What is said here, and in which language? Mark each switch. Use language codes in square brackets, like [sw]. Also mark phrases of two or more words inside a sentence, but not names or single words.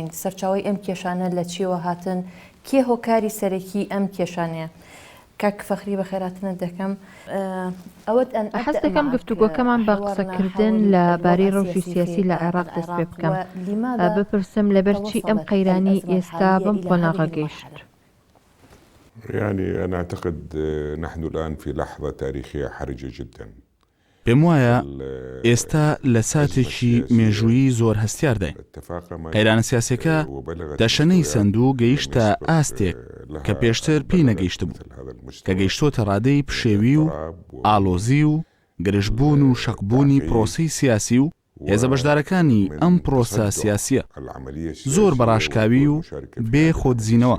[ckb] سەرچاوی ئەم کێشانە لە چیەوە هاتن؟ کێ هۆکاری سەرەکی ئەم کێشانەیە؟ کاک فەخری بەخێراتنت دەکەم. حەز دەکەم گفتوگۆکەمان بە قسەکردن لەبارەی ڕەوشی سیاسی لە عێراق دەست پێ بکەم. بپرسم لەبەرچی ئەم قەیرانی ئێستا بەم قۆناغە گەیشت؟ [ar] يعني أنا أعتقد نحن الآن في لحظة تاريخية حرجة جدا. [ckb] پێم وایە ئێستا لە ساتێکی مێژوویی زۆر هەستیارداین. قەیرانە سیاسیەکە دەشەنەی سندوو گەیشتە ئاستێک کە پێشتر پێی نەگەیشت بوو، کە گەیشتۆتە ڕادەی پشێوی و ئالۆزی و گرژبوون و شەقبوونی پرۆسەی سیاسی و هێزە بەشدارەکانی ئەم پرۆسە سیاسیە زۆر بەڕاشکاوی و بێ خۆدزینەوە.